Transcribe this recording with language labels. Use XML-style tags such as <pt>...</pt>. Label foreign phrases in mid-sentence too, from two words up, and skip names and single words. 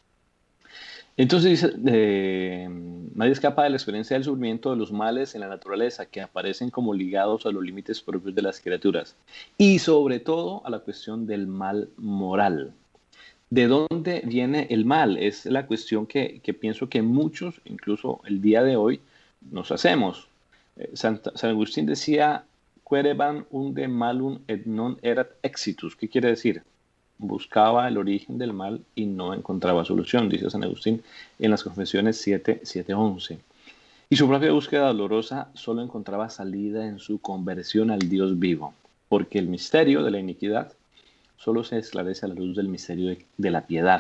<es>Entonces dice, nadie escapa de la experiencia del sufrimiento de los males en la naturaleza que aparecen como ligados a los límites propios de las criaturas y sobre todo a la cuestión del mal moral. ¿De dónde viene el mal? Es la cuestión que pienso que muchos, incluso el día de hoy, nos hacemos. San Agustín decía,</es> <la>quereban unde malum et non erat exitus.</la> <es>¿Qué quiere decir? Buscaba el origen del mal y no encontraba solución, dice San Agustín en las Confesiones 7:11. Y su propia búsqueda dolorosa solo encontraba salida en su conversión al Dios vivo, porque el misterio de la iniquidad solo se esclarece a la luz del misterio de la piedad.</es>